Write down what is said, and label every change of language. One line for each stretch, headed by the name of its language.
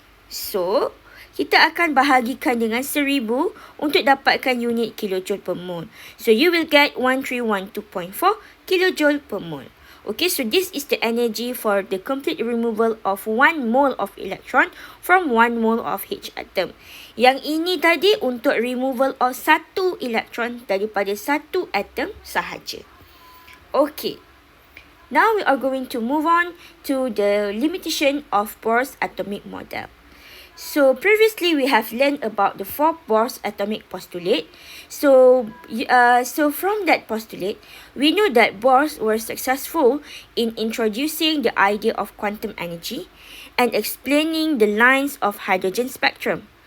Malay: So, kita akan bahagikan dengan 1000 untuk dapatkan unit kilojoule per mole.
English: So, you will get 1312.4 kilojoule per mole. Okay, so this is the energy for the complete removal of 1 mole of electron from 1 mole of H atom.
Malay: Yang ini tadi untuk
English: removal of 1 electron
Malay: daripada 1 atom sahaja.
English: Okay. Now we are going to move on to the limitation of Bohr's atomic model. So previously we have learned about the 4 Bohr's atomic postulate. So from that postulate, we know that Bohr were successful in introducing the idea of quantum energy and explaining the lines of hydrogen spectrum.